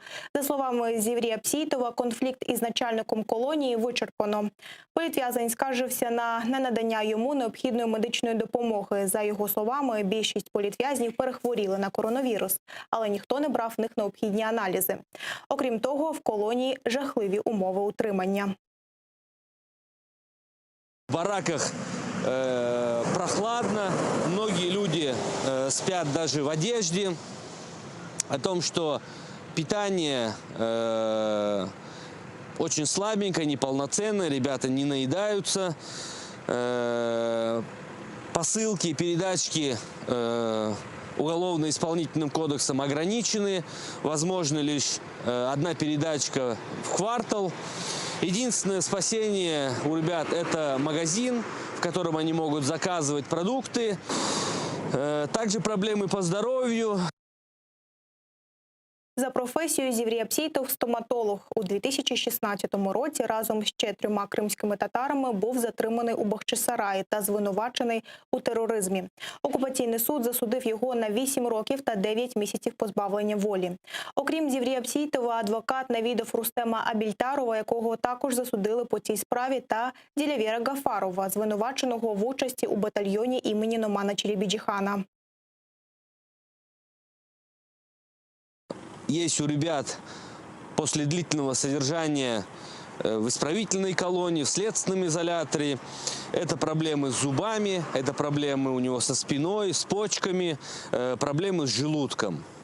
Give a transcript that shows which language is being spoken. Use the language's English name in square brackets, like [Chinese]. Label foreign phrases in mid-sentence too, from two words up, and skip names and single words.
[Ukrainian] За словами Зіврія Псійтова, конфлікт із начальником колонії вичерпано. Політв'язень скаржився на ненадання йому необхідної медичної допомоги. За його словами, більшість політв'язнів перехворіли на коронавірус, але ніхто не брав в них необхідні аналізи. Окрім того, в колонії жахливі умови утримання. [Russian] В бараках прохладно, многие люди спят даже в одежде. О том, что питание очень слабенькое, неполноценное, ребята не наедаются. Посылки, передачки уголовно-исполнительным кодексом ограничены. Возможно лишь одна передачка в квартал. Единственное спасение у ребят – это магазин, в котором они могут заказывать продукты. Также проблемы по здоровью. [Ukrainian] За професією Зіврій Псійтов – стоматолог. У 2016 році разом з ще 3 кримськими татарами був затриманий у Бахчисараї та звинувачений у тероризмі. Окупаційний суд засудив його на 8 років та 9 місяців позбавлення волі. Окрім Зіврія Псійтова, адвокат навідав Рустема Абільтарова, якого також засудили по цій справі, та Ділявєра Гафарова, звинуваченого в участі у батальйоні імені Номана Челебіджіхана. [Russian] Есть у ребят после длительного содержания в исправительной колонии, в следственном изоляторе. Это проблемы с зубами, это проблемы у него со спиной, с почками, проблемы с желудком.